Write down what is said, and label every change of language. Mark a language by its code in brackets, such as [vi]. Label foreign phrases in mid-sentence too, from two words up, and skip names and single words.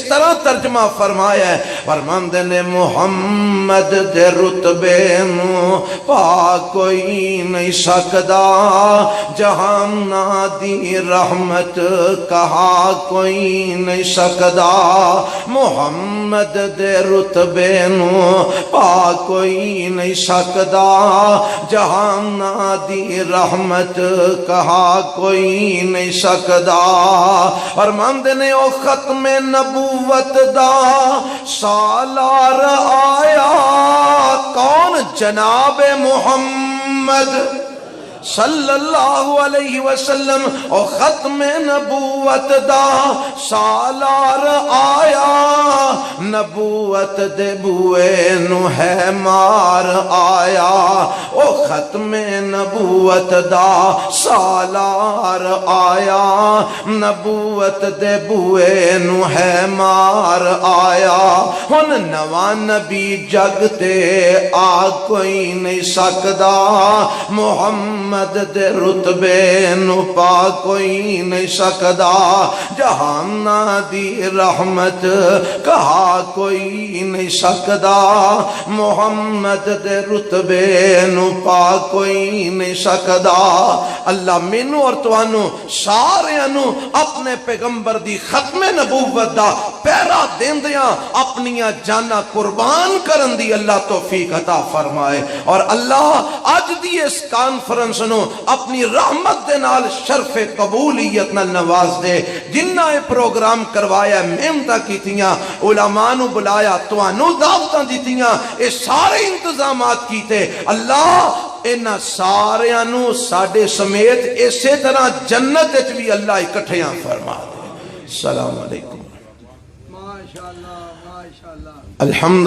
[pa] طرح ترجمہ فرمایا ہے، فرماندے نے محمد دے رتبے نو پا کوئی نہیں سکدا، جہاں دی رحمت کہا کوئی نہیں سکدا، محمد دے رتبے نو پا کوئی نہیں سکدا، جہاں دی رحمت کہا کوئی نہیں سکدا۔ فرماندے نے او ختم نبوت دا سالار آیا، کون؟ [ar] جناب محمد صلی اللہ علیہ وسلم۔ [pa] او ختم نبوت دا سالار آیا، نبوت دے بوئے نو ہے مار آیا، او ختم نبوت دا سالار آیا، نبوت دے بوئے نو ہے مار آیا۔ ہن نواں نبی جگ تے آ کوئی نہیں سکدا، محمد دے رتبے نو پا کوئی نہیں سکدا، جہاں دی رحمت کہا کوئی نہیں سکدا، محمد دے رتبے نو پا کوئی نہیں سکدا۔ اللہ مینوں اور تانوں سارے نو اپنے پیغمبر دی ختم نبوت دا پیرا دیندیاں اپنیاں جانا قربان کرن دی اللہ توفیق عطا فرمائے، اور اللہ اج دی اس کانفرنس نو اپنی رحمت دے نال شرف قبولیت نال نواز دے۔ جنہ اے پروگرام کروایا، محنتاں کیتیاں، علماء نو بلایا، تانوں دعوتاں دتیاں، اے سارے انتظامات کیتے، اللہ انہاں ساریاں نو ساڈے سمیت اسی طرح جنت وچ بھی اللہ اکٹھیاں فرما دے۔ [ar] السلام علیکم۔ ماشاءاللہ ماشاءاللہ۔ الحمدللہ۔